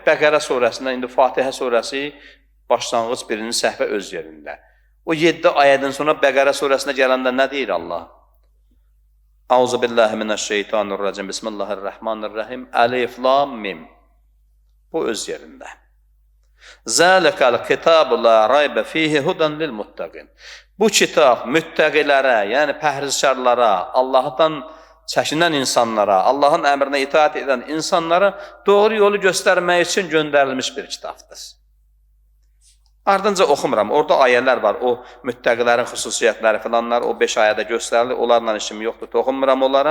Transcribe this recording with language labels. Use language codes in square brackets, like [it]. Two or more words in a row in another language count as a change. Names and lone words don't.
[az] Bəqərə surəsindən, indi Fatihə surəsi başlanğıc birinci səhvə öz yerində. O 7 ayədən sonra Bəqərə surəsinə gələndə nə deyir Allah? [ar] أعوذ بالله من الشيطان الرجيم بسم الله الرحمن الرحيم ألف لام ميم. [az] Bu öz yerində. [ar] ذلك الكتاب لا ريب فيه هدى للمتقين. [az] Bu kitab müttəqilərə, yəni pəhrizkarlara, Allahdan çəkinən insanlara, Allahın əmrinə itaat edən insanlara doğru yolu göstərmək üçün göndərilmiş bir kitabdır. Ardınca oxumuram, orada ayələr var, o müttəqilərin xüsusiyyətləri filanlar, o 5 ayədə göstərilir, onlarla işim yoxdur, toxunmuram onlara.